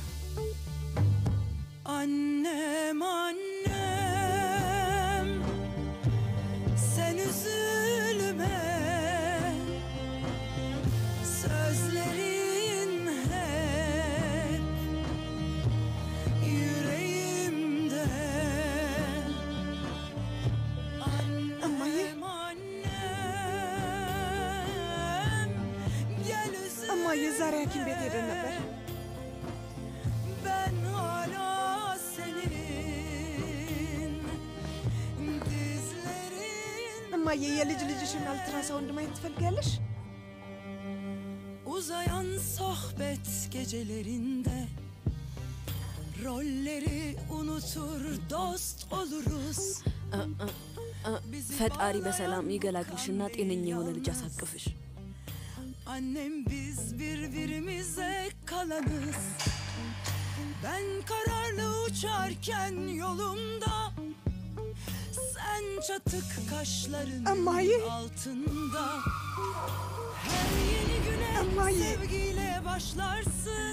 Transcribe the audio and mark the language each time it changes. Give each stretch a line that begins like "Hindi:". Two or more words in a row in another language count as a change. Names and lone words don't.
Turkish: Annem annem, sen üzülme. Sözlerin hep yüreğimde.
Amharic: እማዬ ዛሬ ሐኪም ቤት ሄደን ነበር።
Turkish: Ben hala senin dizlerin.
Amharic: እማዬ የልጅ ልጅሽን አልትራሳውንድ ማየት ትፈልጊያለሽ?
Turkish: Uzayan sohbet gecelerinde rolleri unutur dost oluruz.
Amharic: ፈጣሪ በሰላም ይገላግልሽና ጤነኛ የሆነ ልጅ አሳቅፍሽ።
Turkish: Annem biz birbirimize kalanız. Ben kararlı uçarken yolumda, sen çatık kaşların altında. Her yeni güne sevgiyle başlarsın.